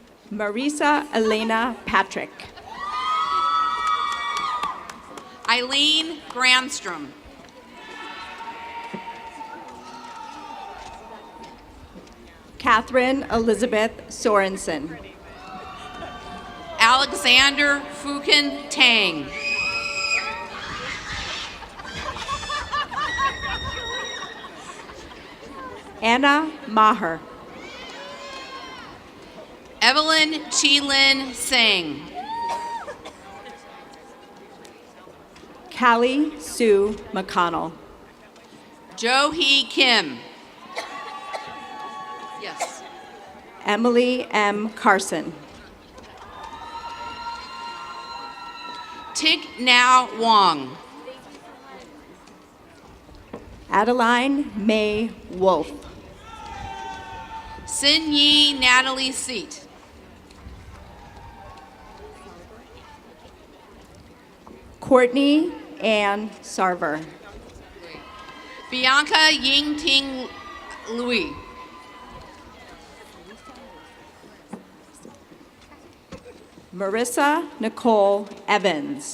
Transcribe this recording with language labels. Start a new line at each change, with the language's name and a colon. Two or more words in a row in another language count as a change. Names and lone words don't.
English: Marisa Elena Patrick. Eileen Gramstrom. Catherine Elizabeth Sorensen. Alexander Fukin Tang. Anna Maher. Evelyn Chi-Lin Singh. Callie Sue McConnell. Jo Hee Kim. Yes. Emily M. Carson. Thich Nhat Wong. Adeline May Wolf. Sin Yi Natalie Seat. Courtney Ann Sarver. Bianca Ying Ting Louis. Marissa Nicole Evans.